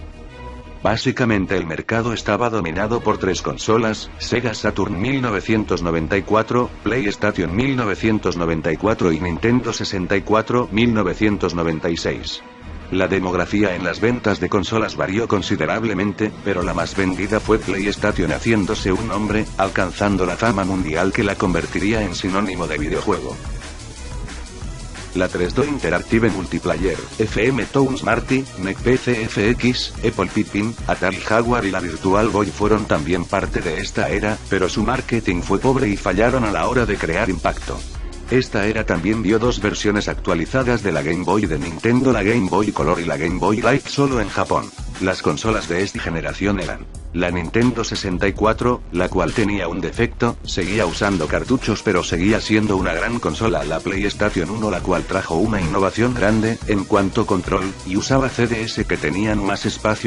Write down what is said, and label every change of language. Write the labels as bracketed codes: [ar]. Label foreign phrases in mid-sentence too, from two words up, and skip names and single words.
[es] Básicamente el mercado estaba dominado por 3 consolas: Sega Saturn 1994, PlayStation 1994 y Nintendo 64 1996. La demografía en las ventas de consolas varió considerablemente, pero la más vendida fue PlayStation, haciéndose un nombre, alcanzando la fama mundial que la convertiría en sinónimo de videojuego. La 3D Interactive Multiplayer, FM Toons Marty, NEC PC FX, Apple Pippin, Atari Jaguar y la Virtual Boy fueron también parte de esta era, pero su marketing fue pobre y fallaron a la hora de crear impacto. Esta era también vio 2 versiones actualizadas de la Game Boy de Nintendo, la Game Boy Color y la Game Boy Light, solo en Japón. Las consolas de esta generación eran la Nintendo 64, la cual tenía un defecto, seguía usando cartuchos pero seguía siendo una gran consola; la PlayStation 1, la cual trajo una innovación grande en cuanto control, y usaba CDs que tenían más espacio y